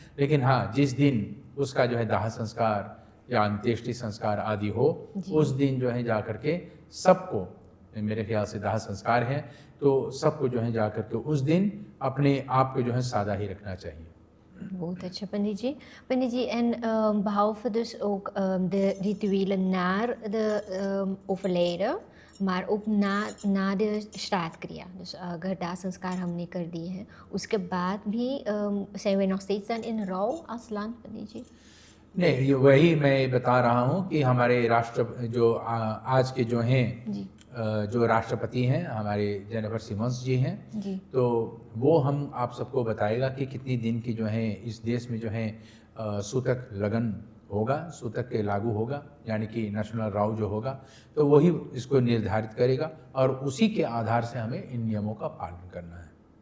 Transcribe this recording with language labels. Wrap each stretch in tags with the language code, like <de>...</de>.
<hi>लेकिन हाँ, जिस दिन उसका जो है दाह संस्कार या अंत्येष्टि संस्कार आदि हो, उस दिन जो है जा कर के सबको, मेरे ख्याल से दाह संस्कार है तो सबको जो है जा कर के उस दिन अपने आप को जो है सादा ही रखना चाहिए। बहुत अच्छा पंडित जी।</hi> <nl>पंडित जी, en behalve dus ook de rituelen naar de overlijden, maar ook na de श्राद्धक्रिया, dus</nl> <hi>अगर दाह संस्कार हमने कर दिए हैं उसके बाद भी</hi> <nl>zijn wij nog steeds dan in rouw als land, पंडित जी?</nl> <hi>नहीं, वही मैं बता रहा हूँ कि हमारे राष्ट्र जो आज के जो हैं जो राष्ट्रपति हैं हमारे जेनिफर सिमन्स जी हैं, तो वो हम आप सबको बताएगा कि कितनी दिन की जो है इस देश में जो है सूतक लगन होगा, सूतक के लागू होगा, यानी कि नेशनल राव जो होगा, तो वही इसको निर्धारित करेगा और उसी के आधार से हमें इन नियमों का पालन करना है।</hi>